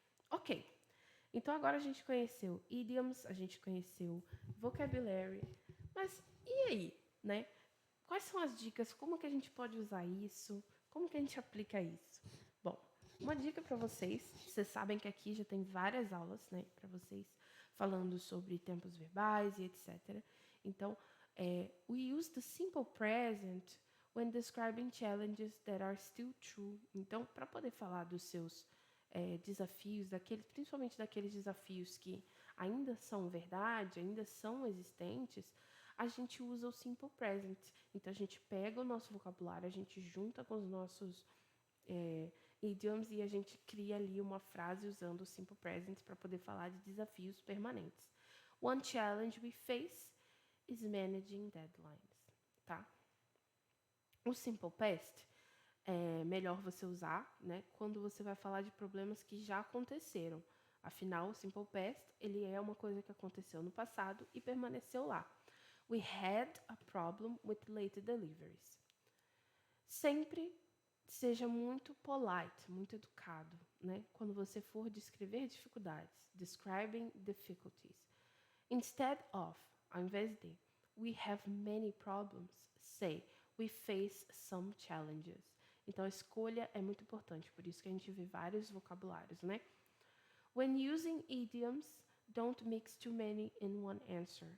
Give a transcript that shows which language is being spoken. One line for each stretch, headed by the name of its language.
Portuguese: Ok, então agora a gente conheceu idioms, a gente conheceu vocabulary, mas e aí, né? Quais são as dicas? Como que a gente pode usar isso? Como que a gente aplica isso? Bom, uma dica para vocês sabem que aqui já tem várias aulas, né, para vocês falando sobre tempos verbais e etc. Então,
English: we use the simple present when describing challenges that are still true.
Portuguese: Então, para poder falar dos seus desafios, principalmente daqueles desafios que ainda são verdade, ainda são existentes, a gente usa o simple present. Então, a gente pega o nosso vocabulário, a gente junta com os nossos idioms e a gente cria ali uma frase usando o simple present para poder falar de desafios permanentes.
English: One challenge we face is managing deadlines, tá?
Portuguese: O simple past é melhor você usar, né, quando você vai falar de problemas que já aconteceram. Afinal, o simple past, ele é uma coisa que aconteceu no passado e permaneceu lá.
English: We had a problem with late deliveries.
Portuguese: Sempre seja muito polite, muito educado, né? Quando você for descrever dificuldades,
English: describing difficulties. Instead of,
Portuguese: ao invés de,
English: we have many problems, say, we face some challenges.
Portuguese: Então a escolha é muito importante, por isso que a gente vê vários vocabulários, né?
English: When using idioms, don't mix too many in one answer.